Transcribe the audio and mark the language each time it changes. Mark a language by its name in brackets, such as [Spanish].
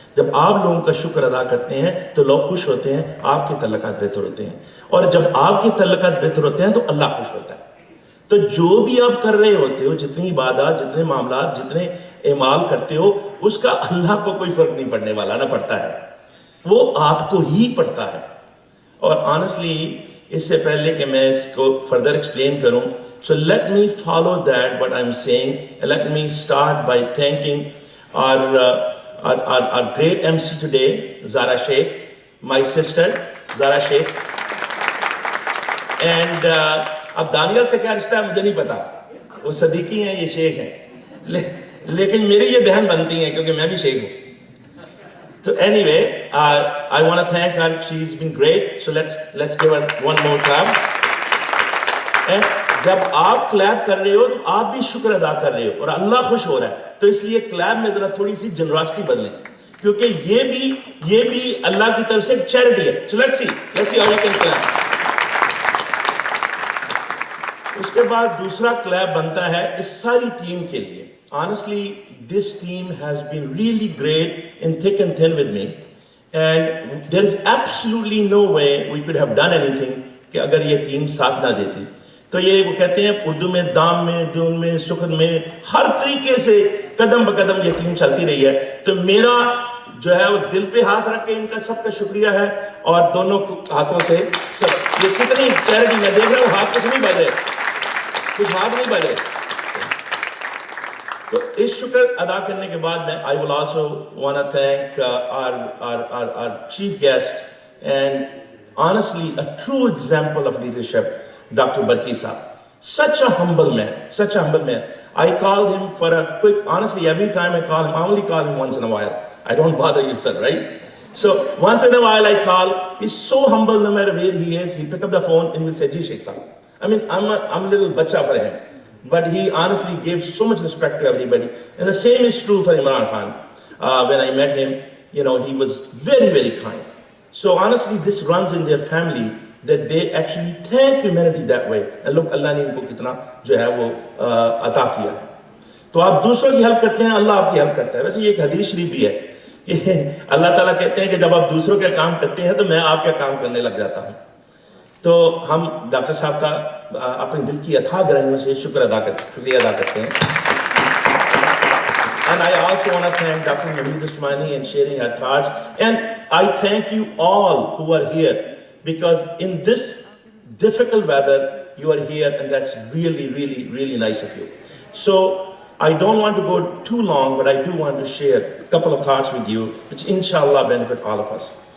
[Urdu] جب آپ لوگوں کا شکر ادا کرتے ہیں تو لوگ خوش ہوتے ہیں, آپ کے تعلقات بہتر ہوتے ہیں, اور جب آپ کے تعلقات بہتر ہوتے ہیں تو اللہ خوش ہوتا ہے. تو جو بھی آپ کر رہے ہوتے ہو, جتنی عبادات, جتنے معاملات, جتنے اعمال کرتے ہو, اس کا اللہ کو کوئی فرق نہیں پڑنے والا, نہ پڑتا ہے, وہ آپ کو ہی پڑتا ہے. اور آنیسٹلی اس سے پہلے کہ میں اس کو فردر ایکسپلین کروں, [English] so let me follow that what I'm saying, and let me start by thanking our great MC today, Zara Sheikh, my sister Zara Sheikh. [Urdu] And اب دانیال سے کیا رشتہ ہے مجھے نہیں پتا, وہ صدیقی ہیں, یہ شیخ ہیں, لیکن میری یہ بہن بنتی ہیں کیونکہ میں بھی شیخ ہوں. [English] تو anyway, I want to thank her. She's been great. So let's give her one more clap. [Urdu] And جب آپ کلیپ کر رہے ہو تو آپ بھی شکر ادا کر رہے ہو اور اللہ خوش ہو رہا ہے, تو اس لیے کلیپ میں ذرا تھوڑی سی جنراسٹی بدلیں, کیونکہ یہ بھی اللہ کی طرف سے ایک چیریٹی ہے. [English] So let's see how you can clap. [Urdu] اس کے بعد دوسرا کلیپ بنتا ہے اس ساری ٹیم کے لیے. [English] Honestly, this team has been really great in thick and thin with me, and there is absolutely no way we could have done anything [Urdu] کہ اگر یہ ٹیم ساتھ نہ دیتی. تو یہ وہ کہتے ہیں اردو میں دام میں, دون میں, سخن میں, ہر طریقے سے قدم بقدم یہ ٹیم چلتی رہی ہے. تو میرا جو ہے وہ دل پہ ہاتھ رکھ کے ان کا سب کا شکریہ ہے, اور دونوں ہاتھوں سے سب. یہ کتنی چیریٹی, میں دیکھ رہا ہوں ہاتھ کچھ نہیں بجے, کچھ ہاتھ نہیں بجے. تو اس شکر ادا کرنے کے بعد میں [English] I will also want to thank our chief guest and honestly a true example of leadership, Dr. Barki Saab. Such a humble man, such a humble man. I called him for a quick, honestly every time I call him, I only call him once in a while. I don't bother you, sir, right? So once in a while I call, he's so humble, no matter where he is, he'll pick up the phone and he'll say, Ji Sheikh Saab. I mean, I'm a little bacha for him. But he honestly gave so much respect to everybody. And the same is true for Imran Khan. When I met him, he was very, very kind. So honestly, this runs in their family, that they actually thank humanity that way. And look, [Urdu] Allah نے ان کو کتنا جو ہے وہ عطا کیا ہے. تو آپ دوسروں کی ہیلپ کرتے ہیں, اللہ آپ کی ہیلپ کرتا ہے. ویسے یہ ایک حدیث شریف بھی ہے کہ اللہ تعالیٰ کہتے ہیں کہ جب آپ دوسروں کا کام کرتے ہیں تو میں آپ کا کام کرنے لگ جاتا ہوں. تو ہم ڈاکٹر صاحب کا اپنی دل کی اتھا گہرائیوں سے شکریہ ادا کرتے ہیں. [English] And I also want to thank Dr. Naveed Usmani and sharing her thoughts. And I thank you all who are here, because in this difficult weather you are here, and that's really, really, really nice of you. So I don't want to go too long, but I do want to share a couple of thoughts with you which inshallah benefit all of us.